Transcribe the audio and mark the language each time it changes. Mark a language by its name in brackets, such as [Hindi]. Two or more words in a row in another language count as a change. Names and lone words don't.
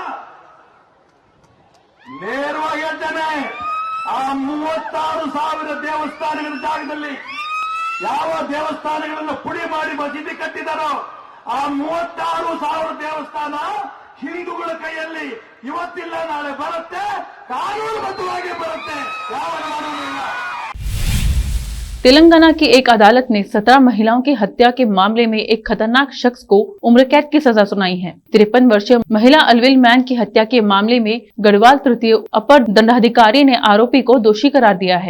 [Kannada] ನೇರವಾಗಿ ಹೇಳ್ತಾನೆ, ಆ 36,000 ದೇವಸ್ಥಾನಗಳ ಜಾಗದಲ್ಲಿ ಯಾವ ದೇವಸ್ಥಾನಗಳನ್ನು ಪುಡಿ ಮಾಡಿ ಮಸೀದಿ ಕಟ್ಟಿದಾರೋ ಆ 36,000 ದೇವಸ್ಥಾನ ಹಿಂದೂಗಳ ಕೈಯಲ್ಲಿ ಇವತ್ತಿಲ್ಲ, ನಾಳೆ ಬರುತ್ತೆ, ಕಾನೂನುಬದ್ಧವಾಗಿ ಬರುತ್ತೆ, ಯಾವ ಕಾನೂನಿಲ್ಲ। [Hindi] तेलंगाना की एक अदालत ने 17 महिलाओं की हत्या के मामले में एक खतरनाक शख्स को उम्र कैद की सजा सुनाई है। 53 वर्षीय महिला अलविल मैन की हत्या के मामले में गढ़वाल तृतीय अपर दंडाधिकारी ने आरोपी को दोषी करार दिया है।